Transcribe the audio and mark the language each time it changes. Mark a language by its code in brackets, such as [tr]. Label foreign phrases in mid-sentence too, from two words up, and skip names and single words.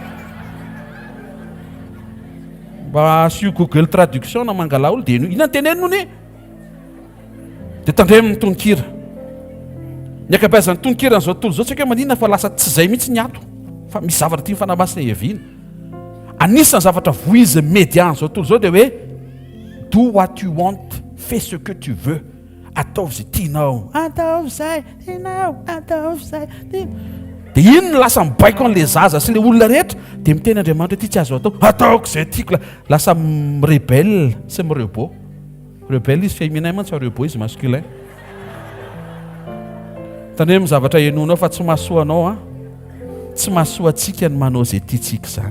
[mg] Mba asio Google traduction na mangala olo dia ina ny tenenino ni dia tandremo ny tononkira. Ny akabeazan'ny tononkira n'izao tontolo izao tsy hoe maninona fa lasa tsy zay mihitsy ny ato, fa misy zavatra tia fanamasina eviana. Anisan'ny zavatra voizy médian zao tontolo izao dia hoe [en] do what you want, [fr] fais ce que tu veux, [mg] ataovy zay tianao, ataovy zay tianao, ataovy zay dia iny no lasa mibaiko an'le zaza sy le olona rehetra dia miteny Andriamanitra hoe ty tsy azo atao, ataoko zay tiako. Lasa rebelle sy mirebô. Rebelle izy féminin mantsy fa rebô izy masculin. Tandremo zavatra enonao fa tsy mahasoa anao tsy mahasoa atsika ny manao zay tiantsika zany.